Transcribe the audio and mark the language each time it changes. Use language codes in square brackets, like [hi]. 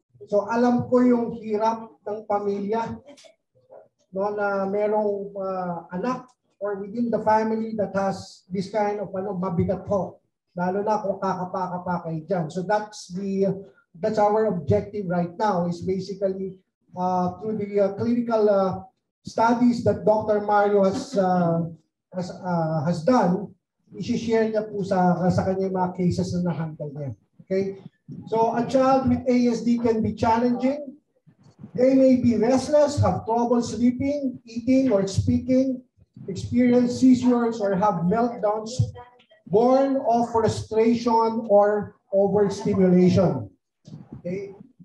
[tl] So alam ko yung hirap ng pamilya, no, na merong anak [en] or within the family that has this kind of [tl] mabigat po. Lalo na kung kakapa kayo dyan. [en] So that's our objective right now is basically through the clinical studies that Dr. [tl] Mario has done, i-share niya po sa kanya mga cases na na-handle niya. Okay? [en] So a child with ASD can be challenging. They may be restless, have trouble sleeping, eating, or speaking, experience seizures or have meltdowns born of frustration or overstimulation. Okay.